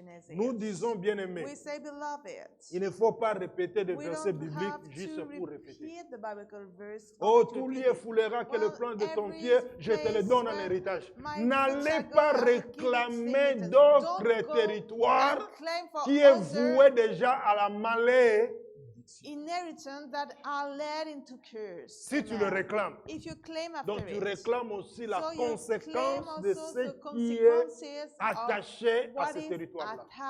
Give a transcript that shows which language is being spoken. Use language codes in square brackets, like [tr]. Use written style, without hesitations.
[fr] Nous disons, bien-aimés, il ne faut pas répéter des versets bibliques juste pour répéter. Oh, tout lieu foulera que le plan de ton pied, je te le donne en héritage. N'allez pas réclamer d'autres territoires qui est voué déjà à la malédiction. [en] Inheritance that are led into curse. [fr] Si tu le réclames, [en] if you claim after [fr] donc tu [en] it, [fr] réclames aussi la conséquence de ce qui est attaché à ce territoire-là.